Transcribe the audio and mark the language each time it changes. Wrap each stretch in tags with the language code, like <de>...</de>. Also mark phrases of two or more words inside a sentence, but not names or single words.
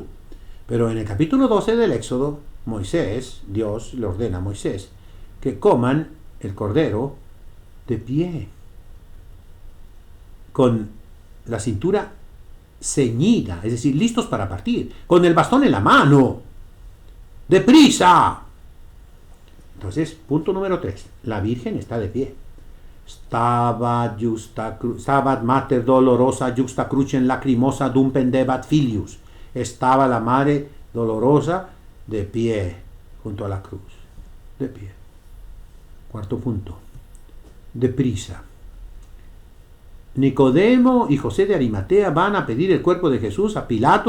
<es>Pero en el capítulo 12 del Éxodo, Dios le ordena a Moisés que coman el cordero de pie, con la cintura ceñida, es decir, listos para partir, con el bastón en la mano, ¡deprisa! Entonces, punto número 3, la Virgen está de pie.</es> <la>Stabat mater dolorosa juxta crucem lacrimosa dum pendebat filius.</la> <es>Estaba la madre dolorosa de pie junto a la cruz, de pie. Cuarto punto, deprisa. Nicodemo y José de Arimatea van a pedir el cuerpo de Jesús a Pilatos.</es>